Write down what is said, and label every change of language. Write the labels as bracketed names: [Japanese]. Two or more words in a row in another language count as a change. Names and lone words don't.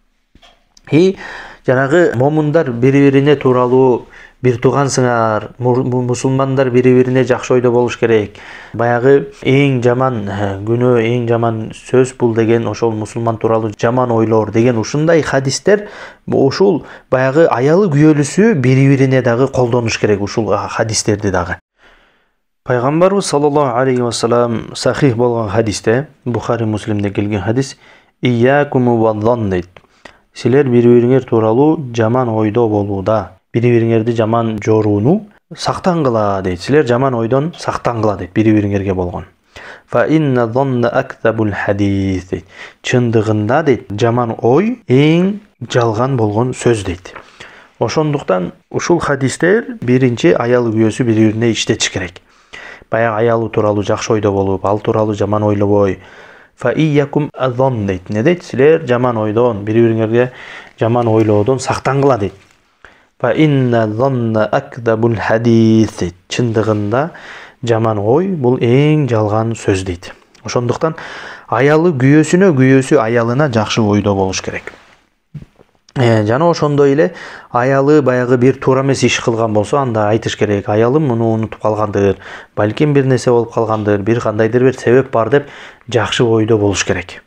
[Kyrgyz] Жанагы момундар бири-бирине тууралуу бир туугансыңар, мусулмандар бири-бирине жакшы ойдо болуш керек. Баягы эң жаман күнөө, эң жаман сөз бул деген ошол мусулман тууралуу жаман ойлор деген ушундай хадистер, ушул баягы аялы күйөөлүсү бири-бирине дагы колдонуш керек ушул хадистерди дагы. Пайгамбарыбыз [Arabic] صلى الله عليه وسلم [Kyrgyz] сахих болгон хадисте, Бухари Муслимде келген хадис, [Arabic] إياكم والظن [Kyrgyz] дейт. Силер бири-бириңер тууралуу жаман ойдо болууда, бири-бириңерди жаман жорууну сактангыла дейт. Силер жаман ойдон сактангыла дейт бири-бириңерге болгон. [Arabic] فإن الظن أكذب الحديث дейт. [Kyrgyz] Чындыгында дейт, жаман ой эң жалган болгон сөз дейт. Ошондуктан ушул хадистер биринчи аялы күйөөсү бири-бирине иштетиш керек. Баягы аялы тууралуу жакшы ойдо болуп, ал тууралуу жаман ойлобой. [Arabic] فإياكم والظن [Kyrgyz] дейт. Не дейт? Силер жаман ойдон, бири-бириңерге жаман ойлоодон сактангыла дейт. [Arabic] فإن الظن أكذب الحديث дейт. [Kyrgyz] Чындыгында жаман ой бул эң жалган сөз дейт. Ошондуктан аялы күйөөсү аялына жакшы ойдо болуш керек. Жана ошондой эле аялы баягы бир туура эмес иш кылган болсо, анда айтыш керек. Аялым муну унутуп калгандыр, балким бир нерсе болуп калгандыр, бир кандайдыр бир себеп бар деп жакшы ойдо болуш керек.